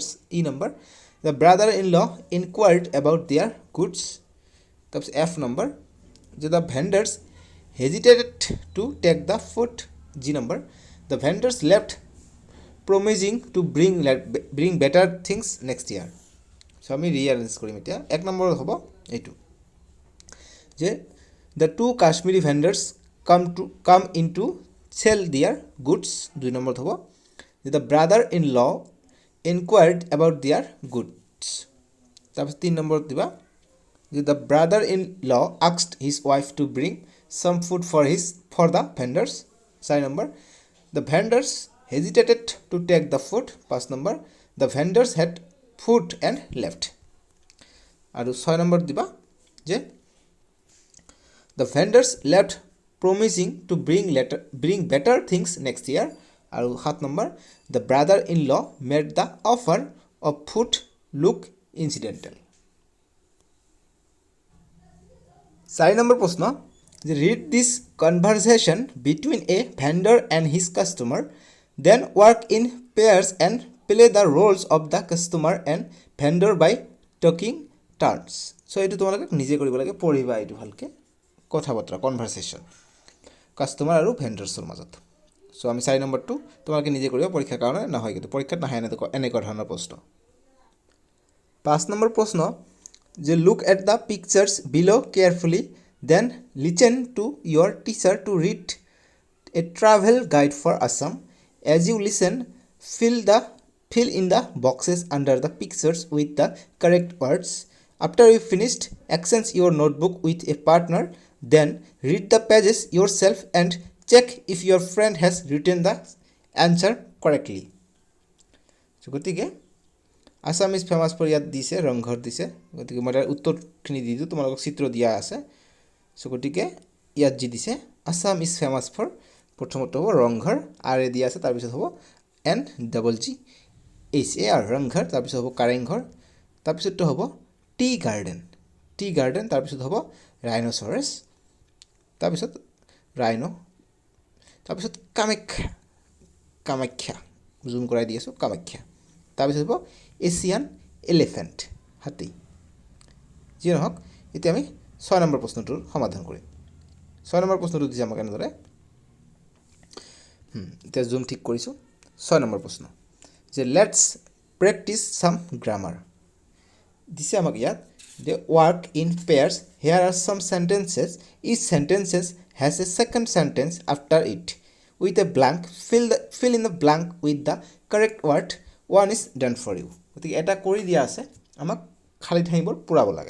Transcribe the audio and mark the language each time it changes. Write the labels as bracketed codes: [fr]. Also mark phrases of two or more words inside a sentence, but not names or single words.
[en] E number, the brother-in-law inquired about their goods. তারপর F number, যে the vendors hesitated to take the food. G number, the vendors left promising to bring better things next year. [as] So আমি রিঅ্যারেঞ্জ কৰিম এতিয়া 1 নম্বৰ হ'ব এইটো যে [en] the two Kashmiri vendors come into sell their goods. 2 [as] নম্বৰ হ'ব যে [en] the brother-in-law inquired about their goods. [as] তাৰপিছত 3 নম্বৰ দিবা যে [en] the brother-in-law asked his wife to bring some food for the vendors. 4 নম্বৰ the vendors hesitated to take the food. 5 নম্বৰ the vendors had food and left. [as] আৰু 6 নম্বৰ দিবা যে [en] the vendors left promising to bring better things next year. [as] আৰু 7 নম্বৰ [en] the brother-in-law made the offer of food look incidental. [as] 4 নম্বৰ প্ৰশ্ন যে [en] read this conversation between a vendor and his customer, then work in pairs and play the roles of the customer and vendor by taking turns. [as] So এইটো তোমালোকে নিজে কৰিব লাগে, পঢ়িবা এইটো ভালকে, কথা বতৰা কনভাৰসেশ্যন কাস্টমাৰ আৰু ভেন্ডাৰ্ছৰ মাজত. সো আমি 4 নম্বৰটো তোমালোকে নিজে কৰিবা, পৰীক্ষাৰ কাৰণে নহয়, কিন্তু পৰীক্ষাত নাহে এনেকুৱা ধৰণৰ প্ৰশ্ন. 5 নম্বৰ প্ৰশ্ন যে [en] look at the pictures below carefully, then listen to your teacher to read a travel guide for Assam. As you listen, fill in the boxes under the pictures with the correct words. After you finished, exchange your notebook with a partner, then read the pages yourself and check if your friend has written the answer correctly. [as] So গতিকে [en] Assam is famous for [as] ইয়াত দিছে ৰংঘৰ দিছে, গতিকে মই উত্তৰখিনি দি দিওঁ, তোমালোকক চিত্ৰ দিয়া আছে. সো গতিকে ইয়াত যি দিছে [en] Assam is famous for, [as] প্ৰথমতে হ'ব ৰংঘৰ, আৰ এ দিয়া আছে, তাৰপিছত হ'ব NGGHAR ৰংঘৰ, তাৰপিছত হ'ব কাৰেংঘৰ, তাৰপিছতটো হ'ব [en] tea garden, [as] তাৰপিছত হ'ব ৰাইন'চৰাছ, তাৰপিছত ৰাইনো, তাৰপিছত কামাখ্যা জুম কৰাই দি আছোঁ, কামাখ্যা, তাৰপিছত হ'ব [en] Asian elephant, [as] হাতী. যি নহওক, এতিয়া আমি 6 নম্বৰ প্ৰশ্নটোৰ সমাধান কৰিম. 6 নম্বৰ প্ৰশ্নটো দিছে আমাক এনেদৰে, এতিয়া জুম ঠিক কৰিছোঁ. 6 নম্বৰ প্ৰশ্ন যে [en] Let's practise some grammar [as] দিছে আমাক ইয়াত. [en] They work in pairs. Here are some sentences. Each sentence has a second sentence after it. With a blank, fill in the blank with the correct word. One is done for you. [as] গতিকে এটা কৰি দিয়া আছে, আমাক খালী ঠাইবোৰ পূৰাব লাগে.